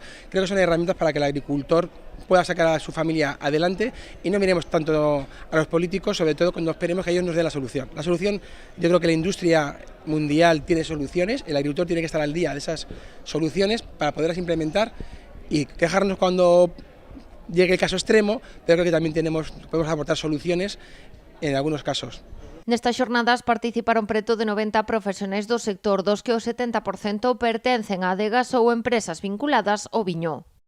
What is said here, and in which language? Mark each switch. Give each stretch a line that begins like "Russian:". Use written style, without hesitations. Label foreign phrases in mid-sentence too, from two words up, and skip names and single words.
Spanish: Creo que son herramientas para que el agricultor pueda sacar a su familia adelante y no miremos tanto a los políticos, sobre todo cuando esperemos que ellos nos den la solución. La solución, yo creo que la industria mundial tiene soluciones, el agricultor tiene que estar al día de esas soluciones para poderlas implementar y quejarnos cuando llegue el caso extremo, pero creo que también podemos aportar soluciones en algunos casos.
Galician: Nestas xornadas participaron preto de 90 profesionais do sector, dos que o 70% pertencen a adegas ou empresas vinculadas ao viño.